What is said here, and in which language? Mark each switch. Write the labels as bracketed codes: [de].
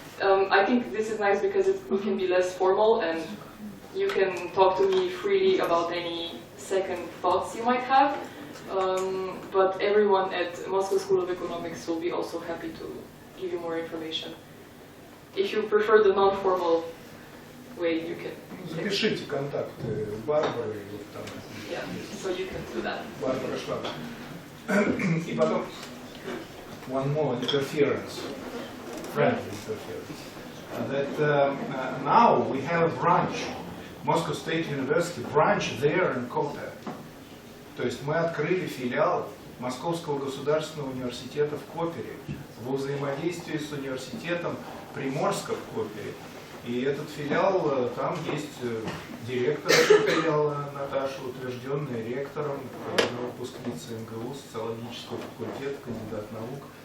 [en] I think this is nice because it can be less formal, and you can talk to me freely about any second thoughts you might have. But everyone at Moscow School of Economics will be also happy to give you more information. If you prefer the non-formal way, you can. [ru] Запишите контакты Барбары. [en] Yeah, so you can do that. [ru] Барбара Шваб. И потом [en] one more interference, friendly interference. That now we have a branch, Moscow State University branch there in Kota. [ru] То есть мы открыли филиал Московского государственного университета в Копере во взаимодействии с университетом Приморска в Копере. И этот филиал, там есть директор этого филиала Наташа, утвержденная ректором, выпускница МГУ, социологического факультета, кандидат наук.